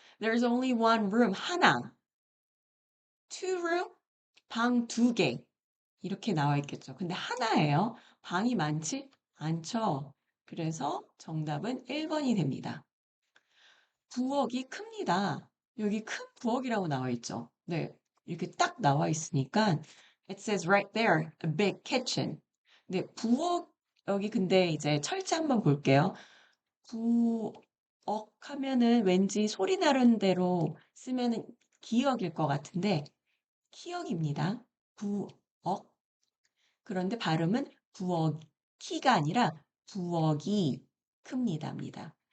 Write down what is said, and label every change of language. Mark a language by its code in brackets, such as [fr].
[en] There's only one room, 하나. Two room, [ko] 방 두 개. 이렇게 나와 있겠죠. 근데 하나예요. 방이 많지 않죠. 그래서 정답은 1번이 됩니다. 부엌이 큽니다. 여기 큰 부엌이라고 나와 있죠. 네. 이렇게 딱 나와 있으니까 [en] it says right there, a big kitchen. [ko] 네, 부엌 여기 근데 이제 철자 한번 볼게요. 부엌 하면은 왠지 소리 나는 대로 쓰면은 기억일 것 같은데 키역입니다. 부엌. 그런데 발음은 부엌이가 아니라 부엌이 큽니다입니다.